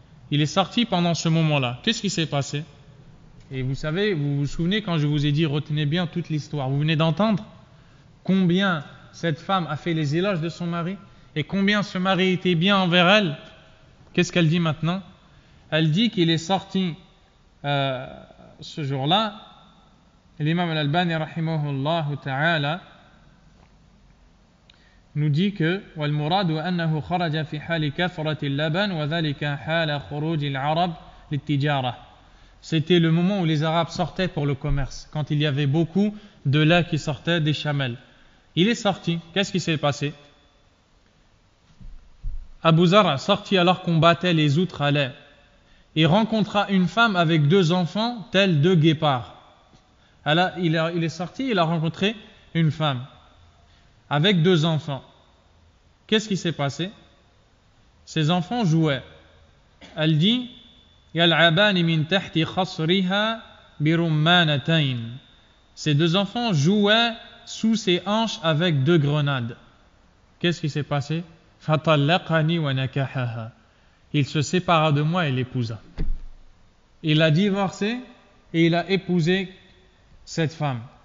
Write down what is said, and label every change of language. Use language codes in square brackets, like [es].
[fr] Il est sorti pendant ce moment-là. Qu'est-ce qui s'est passé? Et vous savez, vous vous souvenez quand je vous ai dit, retenez bien toute l'histoire. Vous venez d'entendre combien cette femme a fait les éloges de son mari et combien ce mari était bien envers elle. Qu'est-ce qu'elle dit maintenant? Elle dit qu'il est sorti ce jour-là. L'imam al-Albani rahimahullah ta'ala nous dit que [ar] والمراد أنه خرج في حال كثرة اللبن وذلك حال خروج العرب للتجارة. [fr] C'était le moment où les Arabes sortaient pour le commerce, quand il y avait beaucoup de lait qui sortait des chamelles. Il est sorti. Qu'est-ce qui s'est passé? Abu Zar' sortit alors qu'on battait les outres à lait et rencontra une femme avec 2 enfants tels 2 guépards. Alors, il est sorti, il a rencontré une femme avec 2 enfants. Qu'est-ce qui s'est passé? Ces enfants jouaient. Elle dit [ar] يَلْعَبَانِ مِنْ تَحْتِ خَصْرِهَا بِرُمَّانَتَيْنِ. [fr] Ces 2 enfants jouaient sous ses hanches avec 2 grenades. Qu'est-ce qui s'est passé? [ar] فَطَلَّقَنِي وَنَكَحَهَا. [fr] Il se sépara de moi et l'épousa. Il a divorcé et il a épousé cette femme.